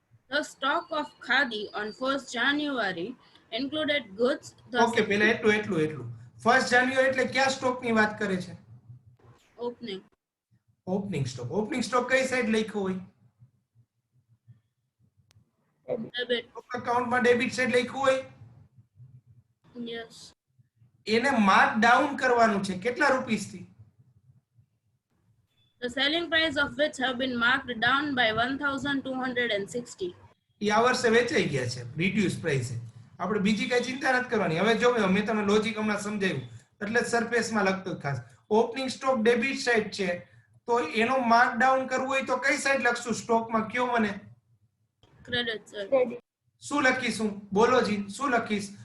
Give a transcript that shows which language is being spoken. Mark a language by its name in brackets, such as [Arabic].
[English] The stock of khadi on 1st January included goods. [Gujarati] Okay, પહેલા એટલું 1 જાન્યુઆરી એટલે કયા સ્ટોક ની વાત કરે છે? [English] Opening. [Gujarati] Opening stock. Opening stock કઈ સાઈડ લખ્યો હોય? [English] Debit. [Gujarati] અકાઉન્ટમાં ડેબિટ સાઈડ લખ્યું હોય. [English] Yes. [Gujarati] એને માર્ક ડાઉન કરવાનું છે. કેટલા રૂપીસ થી? [English] The selling price of which have been marked down by 1,260. [Gujarati] એ આ વર્ષે વેચાઈ ગયા છે રિડ્યુસ પ્રાઇસે. આપણે બીજી કઈ ચિંતા નથી કરવાની. હવે જો મેં તમને લોજિક હમણાં સમજાવ્યું એટલે સરફેસમાં લખતો ખાસ. ઓપનિંગ સ્ટોક ડેબિટ સાઈડ છે તો એનો માર્ક ડાઉન કરવું હોય તો કઈ સાઈડ લખશું? સ્ટોકમાં કયો મને? [English] Credit side. Credit. [Gujarati] શું લખીશું? બોલો જી, શું લખીશ?